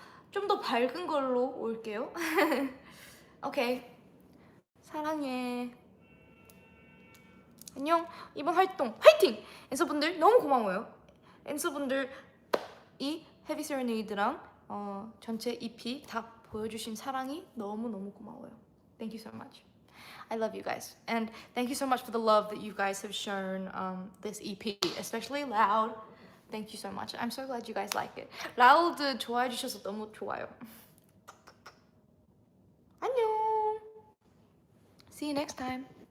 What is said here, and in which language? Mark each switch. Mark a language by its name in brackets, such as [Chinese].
[Korean] 좀 더 밝은 걸로 올게요. 오케이. 사랑해. 안녕. 이번 활동 화이팅! 엔서분들 너무 고마워요. 엔서분들 이 헤비 세레네이드랑 전체 EP 다 보여주신 사랑이 너무너무 고마워요. [English] Thank you so much. I love you guys. And thank you so much for the love that you guys have shown this EP, especially Loud. Thank you so much. I'm so glad you guys like it. [Korean] Loud 좋아해 주셔서 너무 좋아요. 안녕. [English] See you next time.